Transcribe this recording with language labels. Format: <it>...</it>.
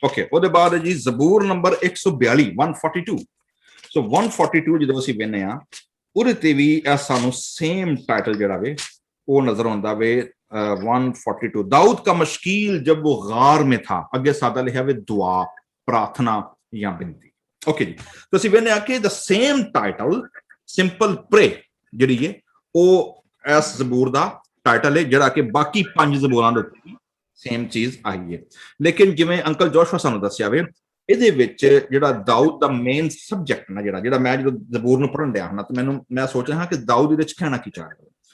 <pa>Okay, ਉਹਦੇ ਬਾਅਦ ਜੀ ਜ਼ਬੂਰ ਨੰਬਰ 142 142। ਸੋ 142 ਜਦੋਂ ਅਸੀਂ ਵੇਖਦੇ ਆ ਉਹਦੇ ਤੇ ਵੀ ਸਾਨੂੰ ਸੇਮ ਟਾਈਟਲ ਜਿਹੜਾ ਵੇ ਉਹ ਨਜ਼ਰ ਆਉਂਦਾ ਵੇ।</pa> <hi>142 दाऊद का मशकील जब वो गार में था,</hi> <pa>अगे सादा लिखा वे</pa> <hi>दुआ, प्रार्थना या बिनती।</hi> <pa>ओके जी, तो ਅਸੀਂ ਵੇਖਦੇ ਆ ਕਿ ਦ ਸੇਮ ਟਾਈਟਲ ਸਿੰਪਲ ਪ੍ਰੇ ਜਿਹੜੀ ਹੈ ਉਹ ਇਸ ਜ਼ਬੂਰ ਦਾ ਟਾਈਟਲ ਹੈ, ਜਿਹੜਾ ਕਿ ਬਾਕੀ 5 ਜ਼ਬੂਰਾਂ ਦੇ ਉੱਤੇ ਸੇਮ ਚੀਜ਼ ਆਈ ਹੈ। ਲੇਕਿਨ ਜਿਵੇਂ ਅੰਕਲ ਜੋਸ਼ੂਆ ਸਾਨੂੰ ਦੱਸਿਆ ਵੇ, ਇਹਦੇ ਵਿੱਚ ਜਿਹੜਾ ਦਾਊਦ ਦਾ ਮੇਨ ਸਬਜੈਕਟ ਨਾ ਜਿਹੜਾ ਮੈਂ ਜਦੋਂ ਜ਼ਬੂਰ ਨੂੰ ਪੜ੍ਹਨ ਡਿਆ ਨਾ ਤਾਂ ਮੈਂ ਸੋਚ ਰਿਹਾ ਕਿ ਦਾਊਦ ਇਹਦੇ ਵਿੱਚ ਕਹਿਣਾ ਕੀ ਚਾਹ ਰਿਹਾ।</pa>